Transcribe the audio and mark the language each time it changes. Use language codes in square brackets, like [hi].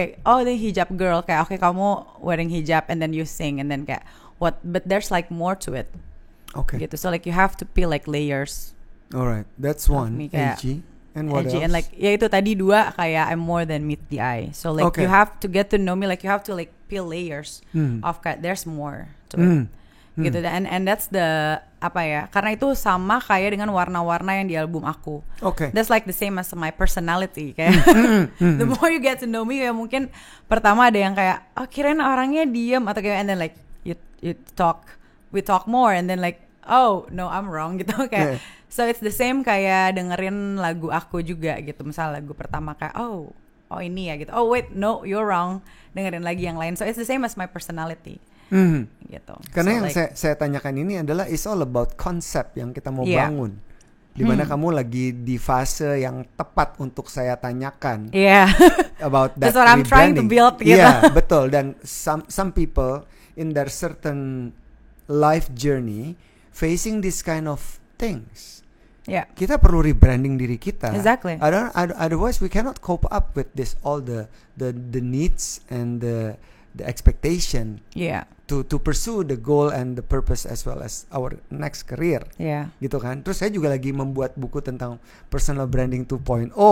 [en] The hijab girl [id] kayak kamu [en] wearing hijab and then you sing and then kayak what, but there's like more to it. Gitu. So like you have to peel like layers. Alright, that's one. Edgy. And what else? And like [id] ya itu tadi dua kayak [en] I'm more than meet the eye. So like you have to get to know me, like you have to like peel layers of kayak there's more to it. [id] Gitu. [en] And that's the [id] karena itu sama kayak dengan warna-warna yang di album aku. [en] That's like the same as my personality kayak the more you get to know me, [id] kayak mungkin pertama ada yang kayak kirain orangnya diem atau kayak, [en] and then like we talk more and then like oh no I'm wrong gitu kayak. So it's the same [id] kayak dengerin lagu aku juga gitu. Misal lagu pertama kayak oh ini ya gitu. [en] Oh wait no you're wrong, [id] dengerin lagi yang lain. [en] So it's the same as my personality. [id] Gitu. Karena so, yang saya tanyakan ini adalah [en] it's all about [id] konsep yang kita mau bangun. Dimana kamu lagi di fase yang tepat untuk saya tanyakan. [en] About that. That's what I'm trying to build gitu. [id] Betul. [en] Dan some people in their certain life journey facing this kind of things. [id] Kita perlu rebranding diri kita. [en] Exactly. Otherwise we cannot cope up with this all the needs and the expectation. To pursue the goal and the purpose as well as our next career. [id] Gitu kan. Terus saya juga lagi membuat buku tentang personal branding 2.0.